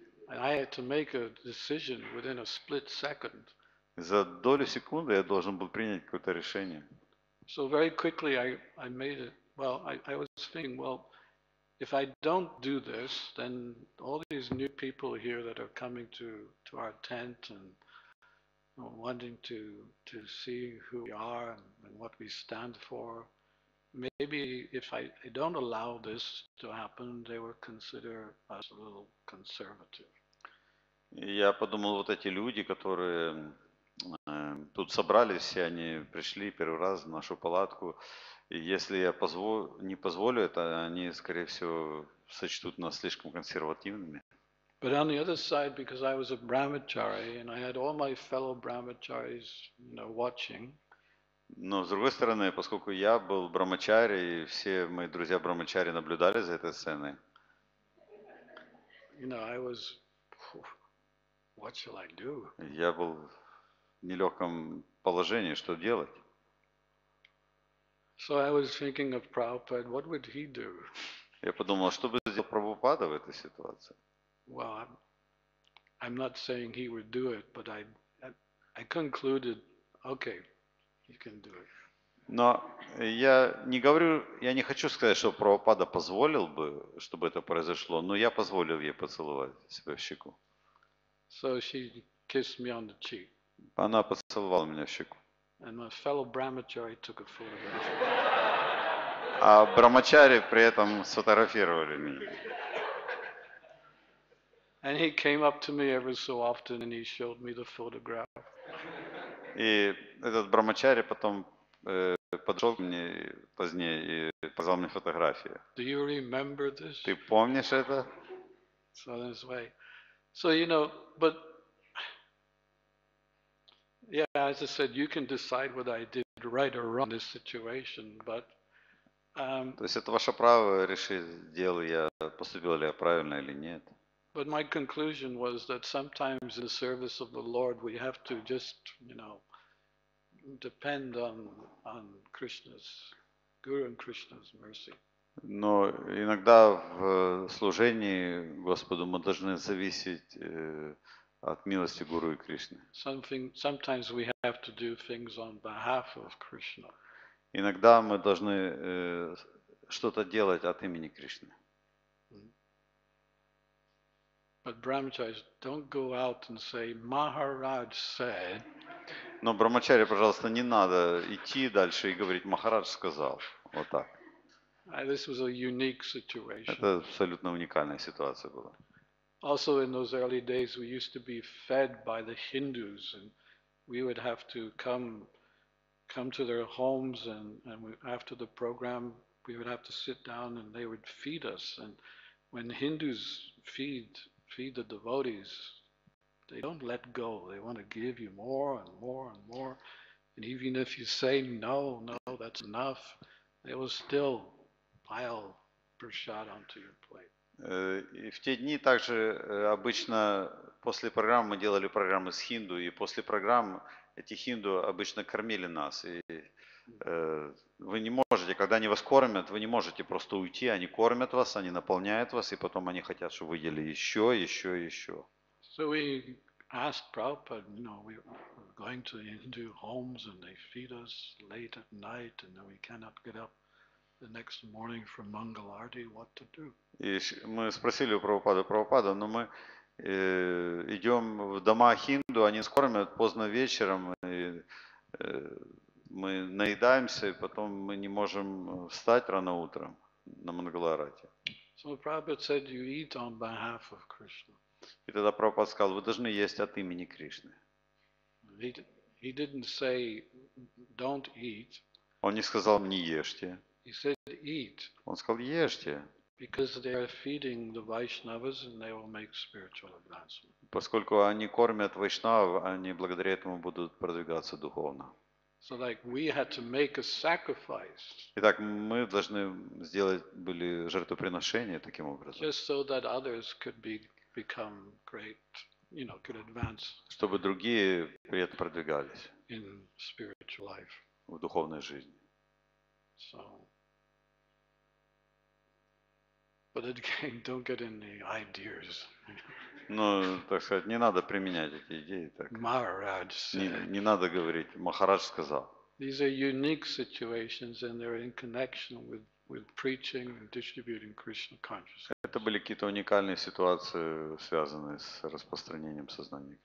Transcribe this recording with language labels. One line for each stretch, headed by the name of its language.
English: And I had to make a decision within a split second.
Russian: За долю секунды я должен был принять какое-то решение.
English: So very quickly I made it. Well, I was thinking, well, if I don't do this, then all these new people here that are coming to our tent and wanting to see who we are and what we stand for, maybe if I don't allow this to happen, they will consider us a little conservative.
Russian: И я подумал, вот эти люди, которые тут собрались, все они пришли первый раз в нашу палатку, и если я не позволю это, они, скорее всего, сочтут нас слишком консервативными.
English: But on the other side, because I was a brahmachari and I had all my fellow brahmacharis, watching,
Russian: Но с другой стороны, поскольку я был брамачари, и все мои друзья брамачари наблюдали за этой сценой,
English: I was, what shall I do?
Russian: я был в нелегком положении, что делать.
English: So I was thinking of Prabhupada, what would he do?
Russian: Я подумал, что бы сделал Прабхупада в этой ситуации.
English: Well, I'm not saying he would do it, but I concluded, okay, he can do it.
Russian: Но я не хочу сказать, что Прабхупада позволил бы, чтобы это произошло, но я позволил ей поцеловать себя в щеку.
English: So she kissed me on the cheek.
Russian: Она поцеловала меня в щеку.
English: And my fellow brahmachari took a photograph.
Russian: А брамачари при этом сфотографировали меня.
English: And he came up to me every so often and he showed me the photograph.
Russian: И этот брамачари потом подошел ко мне позднее и показал мне фотографии.
English: Do you remember this?
Russian: Ты помнишь это?
English: So this way. So, but yeah, as I said, you can decide whether I did right or wrong in this situation, but
Russian: То есть это ваше право решить, поступил ли я правильно или нет.
English: but my conclusion was that sometimes in the service of the Lord we have to just, depend on Krishna's, Guru and Krishna's mercy.
Russian: Но иногда в служении Господу мы должны зависеть от милости Гуру и Кришны.
English: Sometimes we have to do things on behalf of Krishna.
Russian: Иногда мы должны что-то делать от имени Кришны.
English: But brahmacharis, don't go out and say, Maharaj said.
Russian: Но брамачари, пожалуйста, не надо идти дальше и говорить, Махарадж сказал. Вот так.
English: This was a unique situation.
Russian: Это абсолютно уникальная ситуация была.
English: Also in those early days we used to be fed by the Hindus and we would have to come to their homes and after the program we would have to sit down and they would feed us. And when Hindus feed the devotees, they don't let go. They want to give you more and more and more. And even if you say, no, that's enough, they will still pile prasad onto your plate.
Russian: И в те дни также обычно после программы мы делали программы с хинду, и после программ эти хинду обычно кормили нас. И вы не можете, когда они вас кормят, вы не можете просто уйти, они кормят вас, они наполняют вас, и потом они хотят, чтобы вы ели еще, еще, еще.
English: So we asked Prabhupada, we're going to Hindu homes and they feed us late at night and then we cannot get up the next morning for Mangalarti, what to do?
Russian: И мы спросили у Прабхупада, но мы идем в дома хинду, они нас кормят поздно вечером, и мы наедаемся, и потом мы не можем встать рано утром на Мангаларати.
English: So Prabhupada said, you eat on behalf of Krishna.
Russian: И тогда Прабхупада сказал, вы должны есть от имени Кришны.
English: He he didn't say don't eat.
Russian: Он не сказал не ешьте.
English: He said eat.
Russian: Он сказал ешьте,
English: Because they are feeding the Vaishnavas and they will make spiritual advancement.
Russian: поскольку они кормят вайшнав, они благодаря этому будут продвигаться духовно.
English: So like we had to make a sacrifice
Russian: Итак, мы должны сделать были жертвоприношение таким образом,
English: just so that others could become great, could advance
Russian: чтобы другие при этом продвигались
English: in spiritual life.
Russian: в духовной жизни.
English: So, but again, don't get any ideas.
Russian: Но, так сказать, не надо применять эти идеи так.
English: Maharaj said.
Russian: Не надо говорить, Махарадж сказал.
English: These are unique situations and they're in connection with preaching and distributing Krishna consciousness.
Russian: Это были какие-то уникальные ситуации, связанные с распространением сознания.